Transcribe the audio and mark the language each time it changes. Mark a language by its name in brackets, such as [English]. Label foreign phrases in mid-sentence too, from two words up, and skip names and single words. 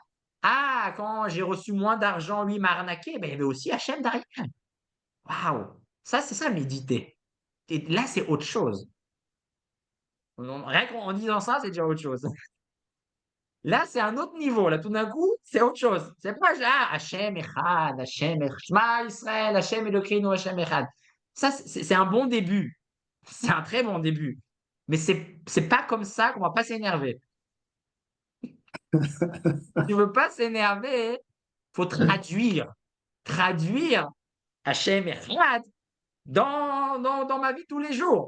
[French] Ah, quand j'ai reçu moins d'argent, lui m'a arnaqué. Ben, il y avait aussi Hachem derrière. Waouh! Ça, c'est ça, méditer. Et là, c'est autre chose. Rien qu'en disant ça, c'est déjà autre chose. Là, c'est un autre niveau. Là, tout d'un coup, c'est autre chose. C'est pas genre [Hebrew] השם אחד השם אחד שמע ישראל השם אלוקינו השם אחד. [French] Ça, c'est un bon début. C'est un très bon début. Mais c'est pas comme ça qu'on va pas s'énerver. Si tu veux pas s'énerver, faut traduire. Traduire [Hebrew] השם אחד [French] dans ma vie tous les jours.